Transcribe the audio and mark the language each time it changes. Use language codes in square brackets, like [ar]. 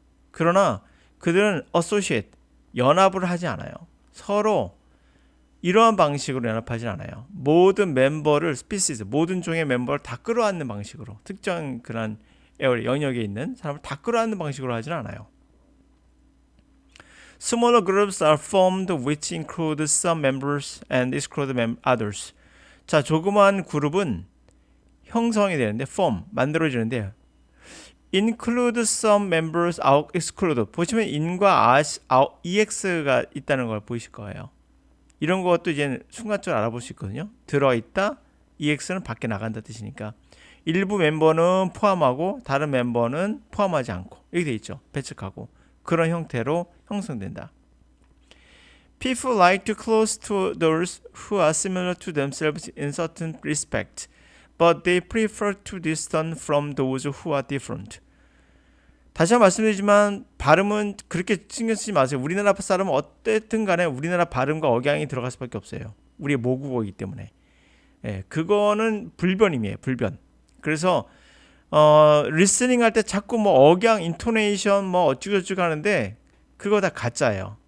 [ko] 그러나 그들은 associate, 연합을 하지 않아요. 서로 이러한 방식으로 연합하지 않아요. 모든 멤버를 species, 모든 종의 멤버를 다 끌어안는 방식으로 특정 그런 영역에 있는 사람을 다 끌어안는 방식으로 하진 않아요. [en] Smaller groups are formed which include some members and exclude others. [ko] 자, 조그마한 그룹은 형성이 되는데 form, 만들어지는데 [en] include some members, exclude. [ko] 보시면 in과 ex가 있다는 걸 보이실 거예요. 이런 것도 이제 순간적으로 알아볼 수 있거든요. 들어있다, ex는 밖에 나간다 뜻이니까 일부 멤버는 포함하고 다른 멤버는 포함하지 않고 이렇게 돼 있죠. 배척하고 그런 형태로 형성된다. [en] People like to close to those who are similar to themselves in certain respect, but they prefer to distance from those who are different. [ko] 다시 한번 말씀드리지만 발음은 그렇게 신경 쓰지 마세요. 우리나라 사람은 어쨌든 간에 우리나라 발음과 억양이 들어갈 수밖에 없어요. 우리의 모국어이기 때문에. 예, 그거는 불변임이에요. 불변. 그래서 리스닝 할 때 자꾸 뭐 억양, 인토네이션 뭐 어쩌고저쩌고 하는데 그거 다 가짜예요.